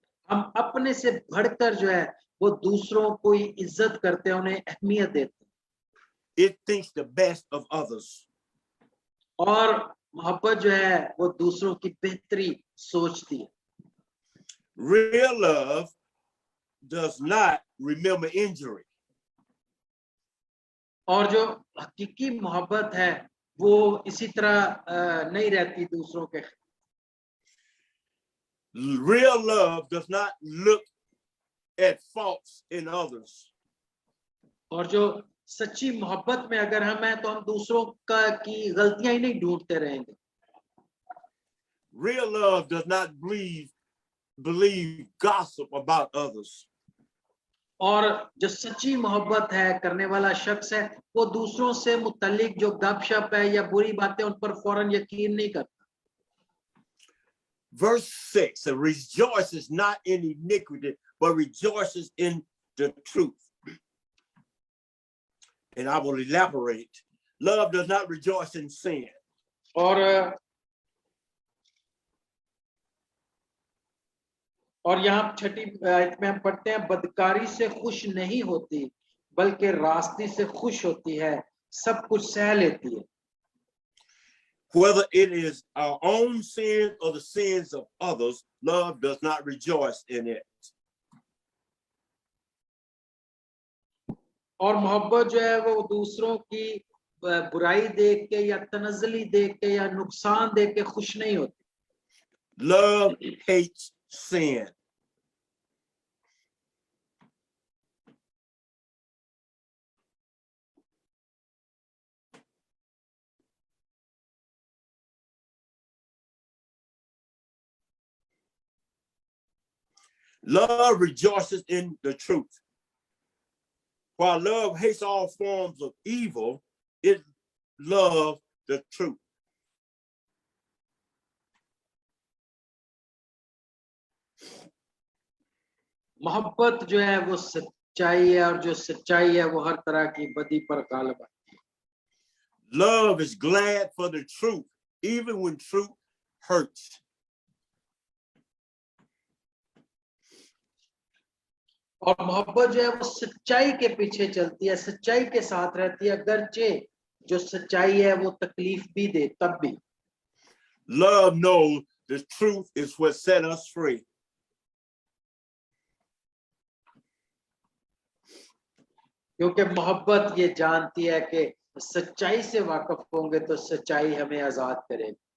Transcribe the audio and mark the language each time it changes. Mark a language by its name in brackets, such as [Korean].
[Hindi] हम अपने से बढ़कर जो है वो दूसरों को इज्जत करते हैं, उन्हें अहमियत देते हैं. [English] It thinks the best of others. [Hindi] और मोहब्बत जो है वो दूसरों की बेहतरी सोचती है. [English] Real love does not remember injury. [Hindi] और जो हकीकी मोहब्बत है वो इसी तरह नहीं रहती दूसरों के. [English] Real love does not look at faults in others. [Hindi] और जो सच्ची मोहब्बत में अगर हम हैं तो हम दूसरों का की गलतियां ही नहीं ढूंढते रहेंगे. [English] Real love does not believe gossip about others. [Hindi] और जो सच्ची मोहब्बत है करने वाला शख्स है वो दूसरों से मुतल्लिक जो गपशप है या बुरी बातें उन पर फौरन यकीन नहीं करता. [English] Verse 6, it rejoices not in iniquity, but rejoices in the truth. And I will elaborate. Love does not rejoice in sin. [Hindi] और यहाँ छठी आयत में हम पढ़ते हैं, बदकारी से खुश नहीं होती बल्कि रास्ते से खुश होती है, सब कुछ सह लेती है. [English] Whether it is our own sins or the sins of others, love does not rejoice in it. [Hindi] और मोहब्बत जो है वो दूसरों की बुराई देख के या तनज़ली देख के या नुकसान देख के खुश नहीं होती. [English] Love hates sin. Love rejoices in the truth. While love hates all forms of evil, it loves the truth. [Hindi] मोहब्बत जो है वो सच्चाई है और जो सच्चाई है वो हर तरह की बदी पर गालिब है. [English] Love is glad for the truth, even when truth hurts. [Hindi] और मोहब्बत जो है वो सच्चाई के पीछे चलती है, सच्चाई के साथ रहती है, अगरचे जो सच्चाई है वो तकलीफ भी दे तब भी. [English] Love knows the truth is what set us free. [Hindi] क्योंकि मोहब्बत ये जानती है कि सच्चाई से वाकिफ होंगे तो सच्चाई हमें आजाद करेगी.